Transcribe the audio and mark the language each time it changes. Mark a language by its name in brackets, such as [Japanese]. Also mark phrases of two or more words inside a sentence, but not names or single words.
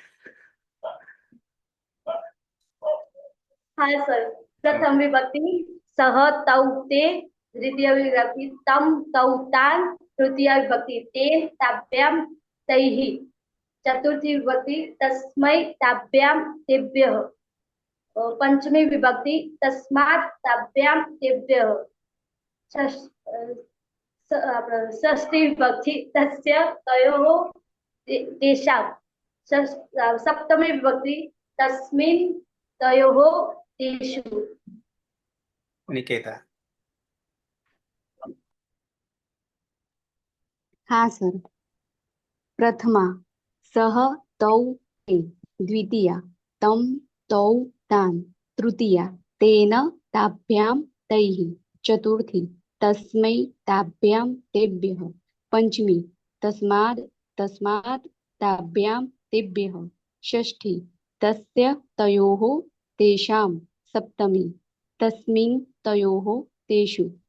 [Gujarati] હા સર. [Sanskrit] પ્રથમ વિભક્તિ સહ તૌ તે દ્વિતીય વિભક્તિ તમ તૌ તાન તૃતીય વિભક્તિ તેન તાભ્યામ તૈહિ ચતુર્થી વિભક્તિ તસ્મૈ તાભ્યામ તેભ્યઃ पंचमी विभक्ति तस्मात् ताभ्याम तेभ्यः षष्ठी विभक्ति तस्य तयोः तेषां सप्तमी विभक्ति तस्मिन् तयोः तेषु. [Gujarati] નિકેતા. હા સર. [Sanskrit] પ્રથમા સહ તૌ તે દ્વિતીયા તમ તૌ તાન તૃતીયા તેન તાભ્યામ તૈઃ ચતુર્થી તસ્મૈ તાભ્યામ તેભ્યઃ પંચમી તસ્માत् તાભ્યામ તેભ્યઃ ષષ્ઠી તસ્ય તયોઃ તેષાં સપ્તમી તસ્મિन् તયોઃ તેષુ.